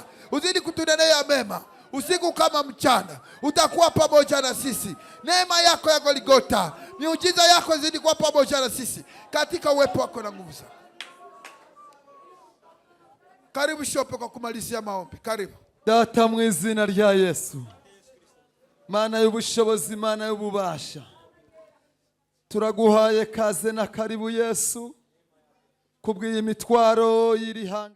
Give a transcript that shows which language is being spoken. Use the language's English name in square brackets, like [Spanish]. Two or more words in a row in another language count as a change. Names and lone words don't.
[Swahili] Uzidi kutunenea mema. Usiku kama mchana utakuwa pamoja na sisi. Neema yako ya Golgotha, miujiza yako zidi kuwa pamoja na sisi katika uwepo wako na nguvu zako. Karibu Shope kwa kumalizia maombi. Karibu. [Kinyarwanda] Data mwizina rya Yesu. Mana y'ubushobozi, Mana y'ububasha. Turaguhaye kaze na karibu Yesu. Kubw'iyi mitwaro y'irihanga.